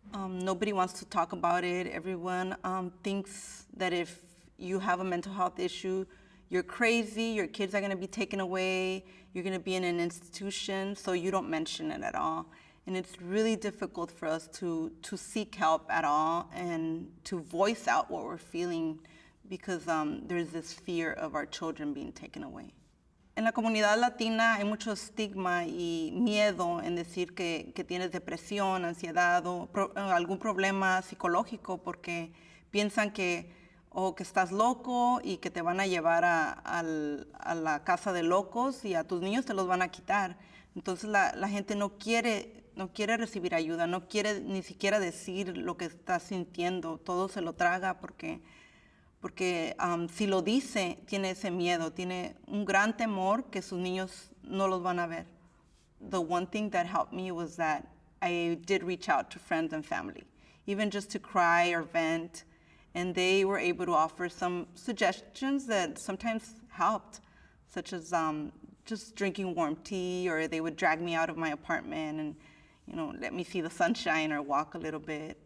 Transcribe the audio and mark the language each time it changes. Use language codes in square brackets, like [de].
[en] Nobody wants to talk about it. Everyone thinks that if you have a mental health issue, you're crazy, your kids are going to be taken away, you're going to be in an institution, so you don't mention it at all. And it's really difficult for us to seek help at all and to voice out what we're feeling because there's this fear of our children being taken away. [es] En la comunidad latina hay mucho estigma y miedo en decir que tienes depresión, ansiedad o algún problema psicológico porque piensan que estás loco y que te van a llevar a la casa de locos y a tus niños te los van a quitar. Entonces la gente no quiere recibir ayuda, no quiere ni siquiera decir lo que está sintiendo, todo se lo traga porque si lo dice, tiene ese miedo, tiene un gran temor que sus niños no los van a ver. [en] The one thing that helped me was that I did reach out to friends and family, even just to cry or vent, and they were able to offer some suggestions that sometimes helped, such as just drinking warm tea, or they would drag me out of my apartment and let me see the sunshine or walk a little bit.